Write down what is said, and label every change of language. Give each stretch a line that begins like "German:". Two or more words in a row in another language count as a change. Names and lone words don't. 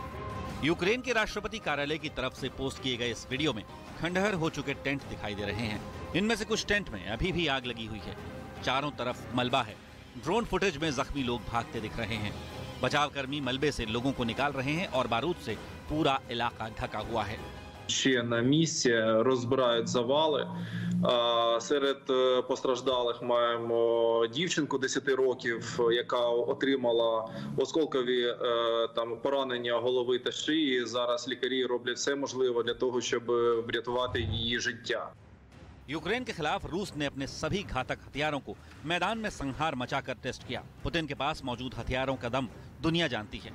Hindi: यूक्रेन के राष्ट्रपति कार्यालय की तरफ से पोस्ट किए गए इस वीडियो में खंडहर हो चुके टेंट दिखाई दे रहे हैं। इनमें से कुछ टेंट में अभी भी आग लगी हुई है। चारों तरफ मलबा है।
English: drone footage
Hindi: में जख्मी लोग भागते दिख रहे हैं। बचाव कर्मी मलबे से लोगों को निकाल रहे हैं और बारूद से पूरा इलाका ढका हुआ है।
Ukrainian: Ще на місці розбирають завали. Серед постраждалих маємо дівчинку 10 років, яка отримала осколкові поранення голови та шиї. Зараз лікарі роблять все можливе для того, щоб врятувати її життя.
Hindi: यूक्रेन के खिलाफ रूस ने अपने सभी घातक हथियारों को मैदान में संहार मचाकर टेस्ट किया। पुतिन के पास मौजूद हथियारों का दम दुनिया जानती है।